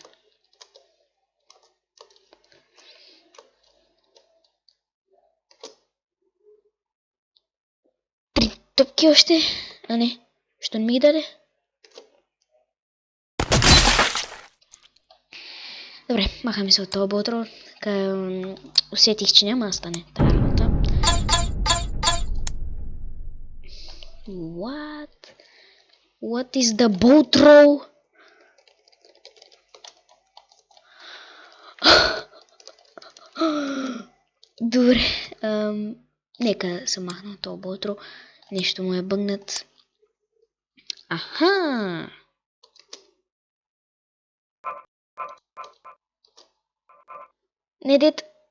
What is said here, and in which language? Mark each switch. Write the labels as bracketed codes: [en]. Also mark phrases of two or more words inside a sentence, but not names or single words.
[bg] Три топки още? А не, що не ми ги даде? Добре, махаме се от това Ball Troll. Усетих, че няма да стане тази работа. [en] What? What is the Ball Troll? [bg] Добре, нека се махна от това Ball Troll. Нещо му е бъгнат. Аха! Не дет.